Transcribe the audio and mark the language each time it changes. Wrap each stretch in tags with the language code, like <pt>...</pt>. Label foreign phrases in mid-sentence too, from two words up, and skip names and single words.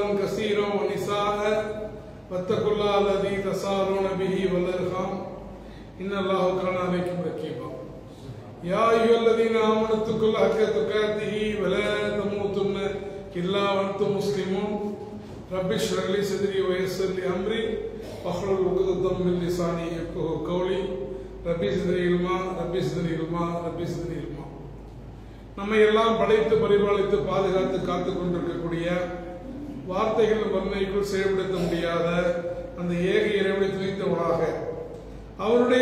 <ar>كثيرا ونساء واتقوا الله الذي تساءلون به والأرحام إن الله كان عليكم رقيبا يا أيها الذين آمنوا اتقوا الله حق تقاته ولا تموتن إلا وأنتم مسلمون رب اشرح لي صدري ويسر لي أمري واحلل عقدة من لساني يفقهوا قولي رب زدني علما رب زدني علما رب زدني علما.</ar> <ta>நம்மை எல்லாம் படைத்து பரிபாலித்து பாதுகாத்து காத்து கொண்டிருக்கக்கூடிய வார்த்தைகள் வர்ணைக்குள் செயல்படுத்த முடியாத அந்த ஏக இறைவனை துதித்தவனாக அவருடைய</ta>